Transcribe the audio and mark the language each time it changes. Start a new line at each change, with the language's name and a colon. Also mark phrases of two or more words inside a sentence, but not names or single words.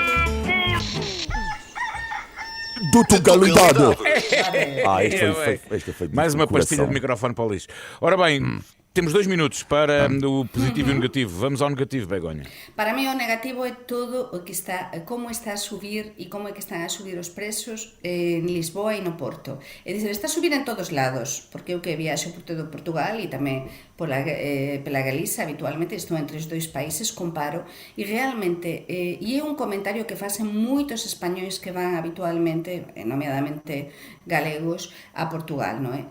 Portuguese: de tugalidade. Este foi mais uma pastilha de microfone para o lixo. Ora bem, Temos 2 minutos para o positivo e o negativo. Vamos ao negativo, Begonha.
Galician: Para mí o negativo é todo o que está, como está a subir e como é que están a subir os preços en Lisboa e no Porto. É dicir, está a subir en todos lados, porque eu que viaxo por todo Portugal e tamén pela Galiza, habitualmente estou entre os dois países, comparo, e realmente, e é un comentario que facen moitos españois que van habitualmente, nomeadamente galegos, a Portugal, non é?